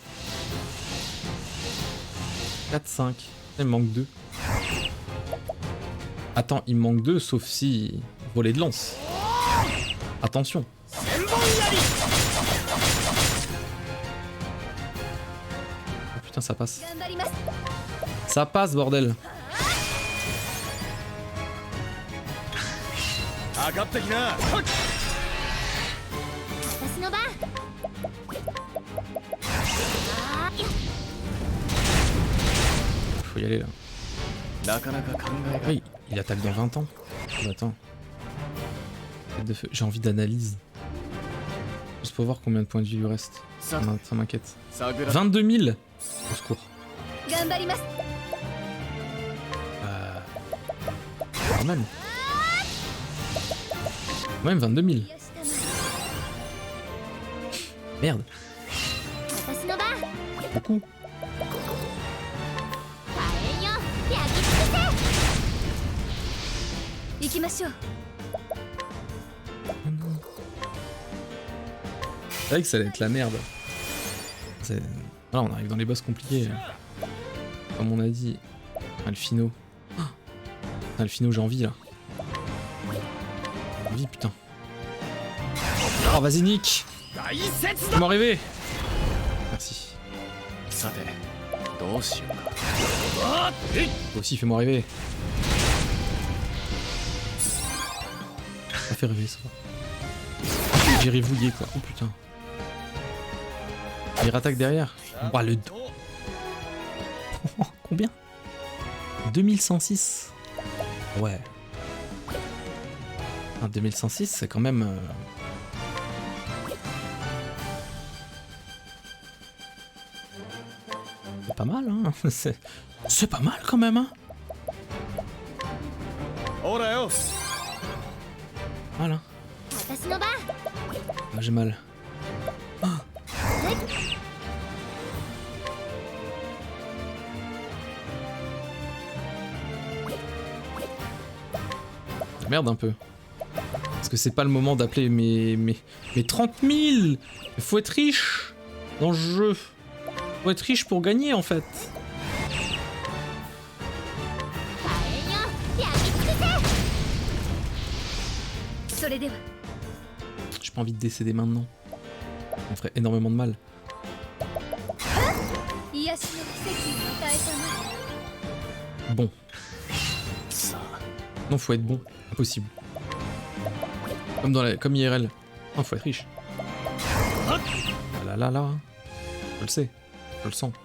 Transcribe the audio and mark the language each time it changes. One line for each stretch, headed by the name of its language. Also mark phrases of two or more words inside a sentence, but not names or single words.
French: 4, 5. Il me manque 2. Attends, il me manque 2, sauf si... Volet de lance. Attention. Oh putain, ça passe.
Japanese: 頑張ります。
French: Ça passe, bordel.
Japanese: 上がってきな。私の番。あーいや
French: Faut y aller là.
Japanese: なかなか考えが。
French: Oui, il attaque dans 20 ans. Attends. Tête de feu. J'ai envie d'analyse. Juste pour voir combien de points de vie lui reste. Ça m'inquiète.
Japanese: 探ら。
French: 22 000. Au secours.
Japanese: 頑張ります。
French: Quand même. Quand même 22 000.
Japanese: よしたま
French: Merde.
Japanese: 私の番。
French: Beaucoup.
Japanese: 火炎よ、焼き尽くせ。行きましょう。
French: C'est vrai que ça allait être la merde. Voilà, on arrive dans les boss compliqués. Comme on a dit. Alphino. Ah, Alphino, j'ai envie là. J'ai envie, putain. Oh, vas-y, Nick.
Japanese: 大切
French: Fais-moi rêver. Merci.
Japanese: さて、どうしようか。
French: Toi aussi, fais-moi rêver. Ça fait rêver, ça va. J'ai rivouillé, quoi. Oh putain. Il rattaque derrière. Oh, le... Oh, combien? 2106. Ouais. 2106, c'est quand même... C'est pas mal, hein. C'est pas mal quand même, hein.
Japanese: ほらよ。
French: Voilà.
Japanese: 私の番。
French: Ah, j'ai mal. Ah. Merde un peu. Parce que c'est pas le moment d'appeler mes 30 000. Il faut être riche dans le jeu. Faut être riche pour gagner en fait.
Japanese: 火炎よ、焼き尽くせ。それでは。
French: J'ai pas envie de décéder maintenant. Ça me ferait énormément de mal.
Japanese: 癒しの奇跡を与えたな。
French: Bon.
Japanese: さあ、
French: Non, faut être bon. Impossible. Comme IRL. Oh, faut être riche. Ah là là là. Je le sais. Je le sens.